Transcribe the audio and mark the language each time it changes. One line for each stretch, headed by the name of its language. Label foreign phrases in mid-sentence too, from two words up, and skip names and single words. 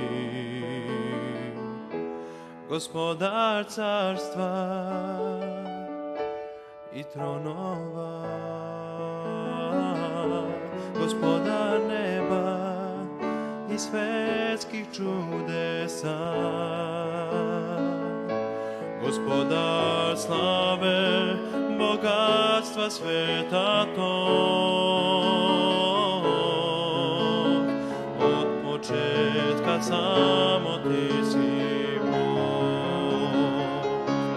Serbian: Gospodar carstva i tronova, Gospodar neba i svetskih čudesa,
Macedonian: Господар славе, богатства светато, од почетка само ти си Бог.